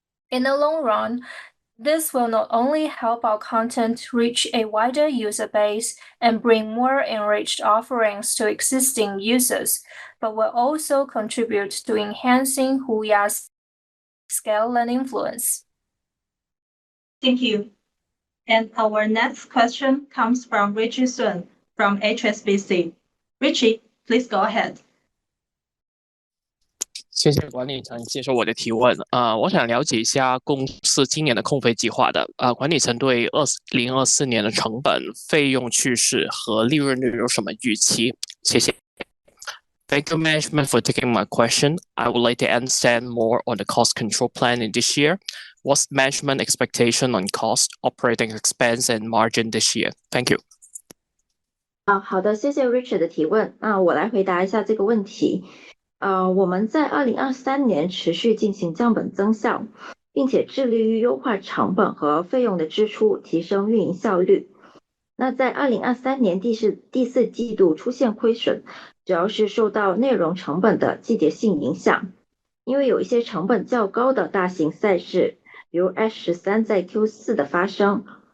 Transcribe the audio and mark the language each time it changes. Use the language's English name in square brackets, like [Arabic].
[English] In the long run, this will not only help our content reach a wider user base and bring more enriched offerings to existing users, but will also contribute to enhancing HUYA's scale and influence. Thank you. And our next question comes from Richie Sun from HSBC. Richie, please go ahead. [Chinese] 谢谢管理层接受我的提问。我想了解一下公司今年的控费计划的。管理层对2024年的成本、费用趋势和利润率有什么预期？谢谢。 [English] Thank you, management, for taking my question. I would like to understand more on the cost control plan in this year. What's management expectation on cost, operating expense, and margin this year? Thank you. [Chinese] 好的，谢谢 Richard 的提问。我来回答一下这个问题。我们在2023年持续进行降本增效，并且致力于优化成本和费用的支出，提升运营效率。那在2023年第四季度出现亏损，主要是受到内容成本的季节性影响，因为有一些成本较高的大型赛事，比如 H13在 Q4 的发生。